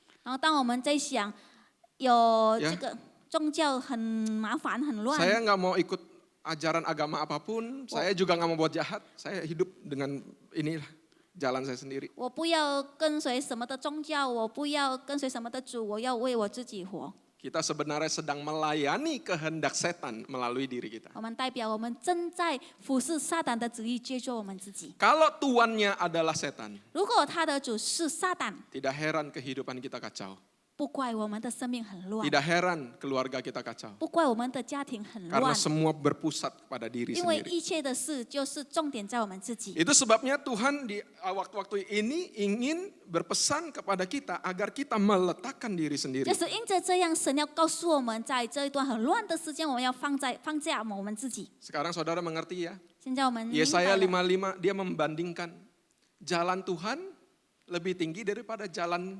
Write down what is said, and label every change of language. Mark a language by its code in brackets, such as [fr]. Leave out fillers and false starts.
[zh] 然后当我们在想，有这个宗教很麻烦很乱， [id] Saya nggak mau ikut ajaran agama apapun. Saya juga nggak mau buat jahat. Saya hidup dengan inilah jalan saya sendiri. [zh] 我不要跟随什么的宗教，我不要跟随什么的主，我要为我自己活。 [id] Kita sebenarnya sedang melayani kehendak setan melalui diri kita. [zh] 我们代表我们正在服侍撒旦的旨意，接受我们自己。 [id] Kalau tuannya adalah setan, [zh] 如果他的主是撒旦， [id] tidak heran kehidupan kita kacau. [zh] 不怪我们的生命很乱， [id] Tidak heran keluarga kita kacau. [zh] 不怪我们的家庭很 [id] Karena [zh] 乱， [id] semua berpusat pada diri [zh] 因为 [id] sendiri. [zh] 一切的事就是重点在我们自己。 [id] Itu sebabnya Tuhan di waktu-waktu ini ingin berpesan kepada kita agar kita meletakkan diri sendiri. [zh] 就是因着这样，神要告诉我们，在这一段很乱的时间，我们要放下我们自己。 [id] Sekarang saudara mengerti ya? [zh] 现在我们明白 [id] Yesaya [zh] 了， [id] 55 dia membandingkan jalan Tuhan lebih tinggi daripada jalan